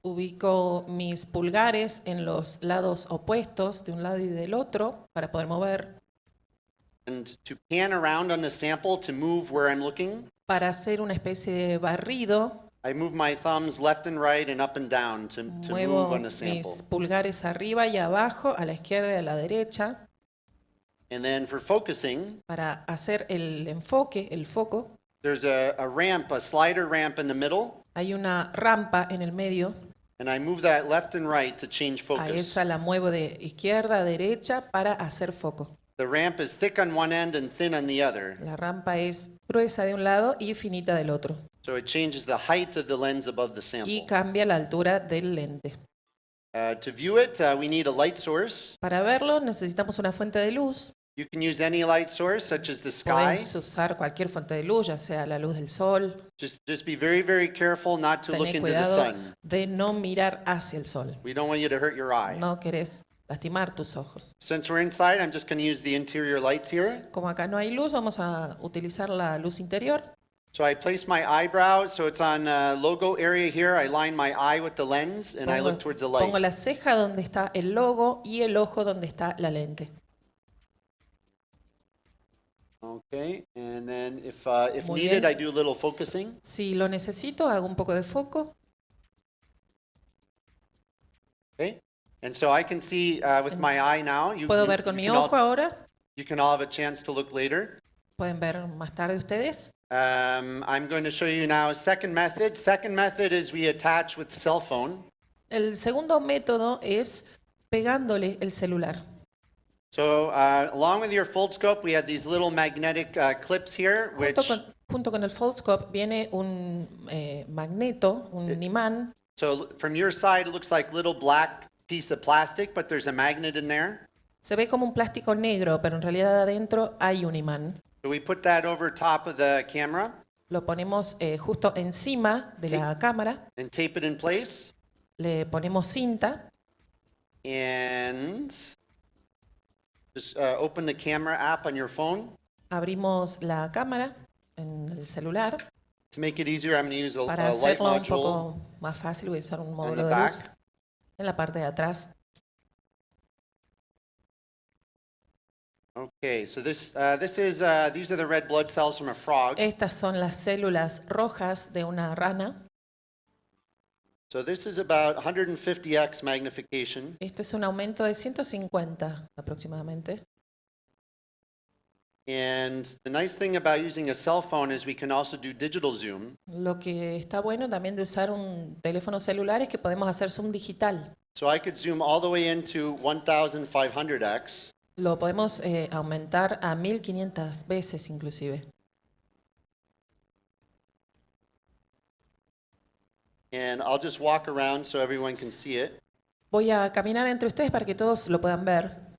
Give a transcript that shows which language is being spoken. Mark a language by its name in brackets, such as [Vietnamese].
[Spanish] Ubico mis pulgares en los lados opuestos de un lado y del otro para poder mover, [English] And to pan around on the sample to move where I'm looking, [Spanish] para hacer una especie de barrido. [English] I move my thumbs left and right and up and down to move [Spanish] Muevo [English] on the sample. [Spanish] mis pulgares arriba y abajo, a la izquierda y a la derecha, [English] And then for focusing, [Spanish] para hacer el enfoque, el foco. [English] there's a ramp, a slider ramp in the middle, [Spanish] Hay una rampa en el medio. [English] and I move that left and right to change [Spanish] A [English] focus. [Spanish] esa la muevo de izquierda a derecha para hacer foco. [English] The ramp is thick on one end and thin on the other, [Spanish] La rampa es gruesa de un lado y finita del otro. [English] so it changes the height of the lens above the sample. [Spanish] cambia la altura del lente. [English] To view it, we need a light source. [Spanish] Para verlo necesitamos una fuente de luz. [English] You can use any light source, such as the sky. [Spanish] Podés usar cualquier fuente de luz, ya sea la luz del sol. [English] Just be very, very careful not to look [Spanish] Tené [English] into the [Spanish] cuidado [English] sun. [Spanish] de no mirar hacia el sol. [English] We don't want you to hurt your eye. [Spanish] No querés lastimar tus ojos. [English] Since we're inside, I'm just going to use the interior lights here. [Spanish] Como acá no hay luz, vamos a utilizar la luz interior. [English] So I place my eyebrow, so it's on logo area here. I line my eye with the lens, and I look towards the [Spanish] Pongo [English] light. [Spanish] la ceja donde está el logo y el ojo donde está la lente. [English] Okay, and then if [Spanish] Muy [English] needed, [Spanish] bien. [English] I do a little focusing. [Spanish] Si lo necesito, hago un poco de foco. [English] Okay, and so I can see with my eye now. [Spanish] Puedo ver con mi ojo ahora. [English] You can all have a chance to look later. [Spanish] Pueden ver más tarde ustedes. [English] I'm going to show you now a second method. Second method is we attach with cell phone. [Spanish] El segundo método es pegándole el celular. [English] So along with your foldscope, we have these little magnetic clips here, which [Spanish] Junto con el foldscope viene un magneto, un imán. [English] so from your side it looks like little black piece of plastic, but there's a magnet in there. [Spanish] Se ve como un plástico negro, pero en realidad adentro hay un imán. [English] So we put that over top of the camera [Spanish] Lo ponemos justo encima de la cámara. [English] and tape it in place. [Spanish] Le ponemos cinta. [English] And just open the camera app on your phone. [Spanish] Abrimos la cámara en el celular. [English] To make it easier, I'm going to use [Spanish] Para [English] a light [Spanish] hacerlo un [English] module. [Spanish] poco más fácil, voy a usar un [English] the [Spanish] módulo de [English] back. [Spanish] luz en la parte de atrás. [English] Okay, so these are the red blood cells from a frog. [Spanish] Estas son las células rojas de una rana. [English] So this is about 150x magnification. [Spanish] Esto es un aumento de 150 aproximadamente. [English] And the nice thing about using a cell phone is we can also do digital zoom. [Spanish] Lo que está bueno también de usar un teléfono celular es que podemos hacer zoom digital. [English] So I could zoom all the way into 1500x. [Spanish] Lo podemos aumentar a 1500 veces inclusive. [English] And I'll just walk around so everyone can see it. [Spanish] Voy a caminar entre ustedes para que todos lo puedan ver.